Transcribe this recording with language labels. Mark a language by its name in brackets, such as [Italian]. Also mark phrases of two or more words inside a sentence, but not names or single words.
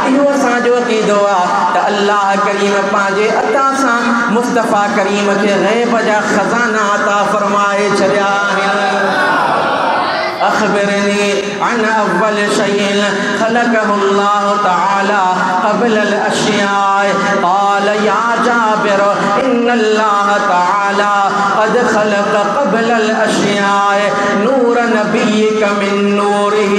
[Sindhi] इहो असांजो अक़ीदो आहे त अल्लाह करीम पंहिंजे अता सां मुस्तफ़ा करीम खे ग़ैब जा ख़ज़ाना अता फरमाए छॾिया आहिनि। [Arabic] أخبرني عن أول شيء خلقه الله تعالى قبل الأشياء قال يا جابر إن الله تعالى قد خلق قبل الأشياء نور نبيك من نوره